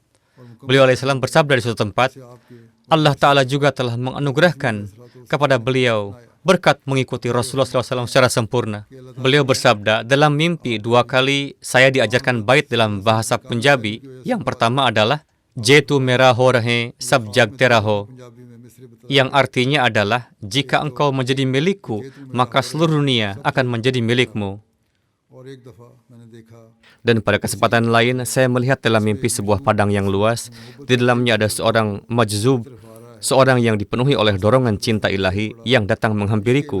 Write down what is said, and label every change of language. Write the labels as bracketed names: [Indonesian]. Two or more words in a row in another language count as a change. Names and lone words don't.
[Indonesian] Beliau alaihissalam bersabda di suatu tempat, Allah Ta'ala juga telah menganugerahkan kepada beliau berkat mengikuti Rasulullah SAW secara sempurna. Beliau bersabda, dalam mimpi 2 kali saya diajarkan bait dalam bahasa Punjabi. Yang pertama adalah, [Punjabi] ਜੇ ਤੂੰ ਮੇਰਾ ਹੋ ਰਹੇ, ਸਭ ਜਗ ਤੇਰਾ ਹੋ. [Indonesian] Yang artinya adalah, jika engkau menjadi milikku, maka seluruh dunia akan menjadi milikmu. Dan pada kesempatan lain, saya melihat dalam mimpi sebuah padang yang luas. Di dalamnya ada seorang majzub, seorang yang dipenuhi oleh dorongan cinta ilahi yang datang menghampiriku.